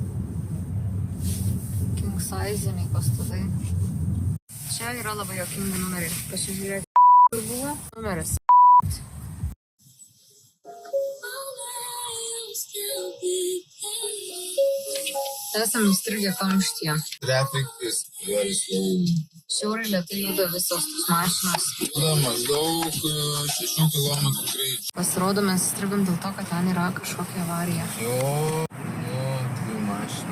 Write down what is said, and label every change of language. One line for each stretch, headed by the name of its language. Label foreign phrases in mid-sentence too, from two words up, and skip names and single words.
English: King size-iniai
Lithuanian: pastatai. Čia yra labai jokingi numeriai. Pasižiūrėk, kur buvo numeris. Esam įstrigę kamštyje.
English: Traffic is very slow.
Lithuanian: Šiauriai lėtai juda visos tos mašinos. Maždaug 6 km greičiu. Pasirodo, mes įstrigom dėl to, kad ten yra kažkokia avarija. Jo, dvi mašinai.